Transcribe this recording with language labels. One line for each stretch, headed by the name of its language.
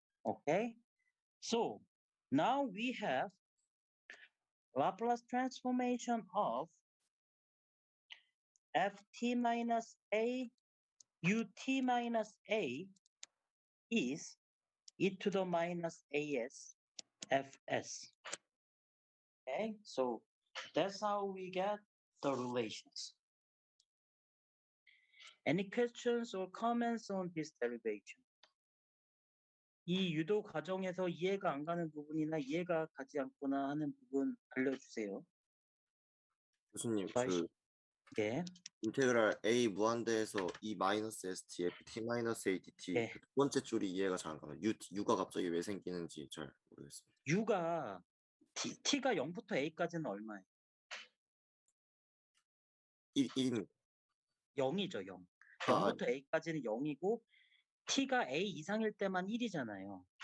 English: Okay, so now we have Laplace transformation of ft minus a ut minus a is e to the minus as fs. Okay, so that's how we get the relations. Any questions or comments on this derivation?
Korean: 이 유도 과정에서 이해가 안 가는 부분이나 이해가 가지 않거나 하는 부분 알려주세요. 교수님, 예. 인테그랄 a 무한대에서 e 마이너스 st ft 마이너스 a dt 예. 두 번째 줄이 이해가 잘 안 가요. u가 갑자기 왜 생기는지 잘 모르겠습니다. u가 t가 0부터 a까지는 얼마예요? 1입니다. 0이죠, 0. 아, 0부터 a까지는 0이고 t가 a 이상일 때만 1이잖아요.